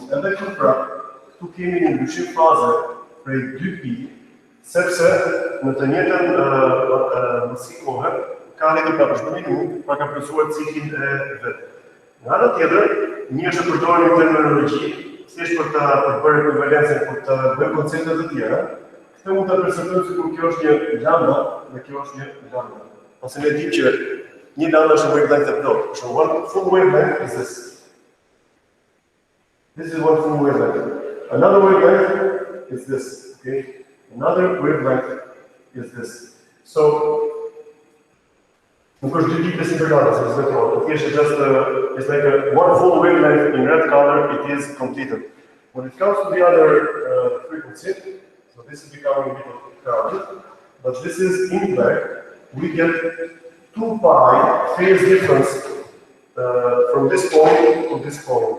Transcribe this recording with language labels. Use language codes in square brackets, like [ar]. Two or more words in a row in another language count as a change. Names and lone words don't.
[sq] Edhe këtu prap, këtu kemi një ndryshim faze prej 2pi, sepse në të njëjtën masi kohë ka arritur prap shpet minimum, pa ka plotësuar ciklin e vet. Nga ana tjetër, një është të përdorim terminologji, thjesht për të bërë ekvivalencën, për të bërë koncepte të tjera, këtë mund të perceptojmë sikur kjo është një lambda dhe kjo është një lambda. Ose ne dimë që një lambda është një wavelength e plot. [en] So one full wavelength is this. This is one full wavelength. Another wavelength is this. Okay? Another wavelength is this. [sq] So nuk është dy tipe singularës, [en] it's not it's like one full wavelength in red color, it is completed. When it comes to the other frequency, so this is becoming a bit crowded, but this is in black, we get 2 pi phase difference from this point to this point.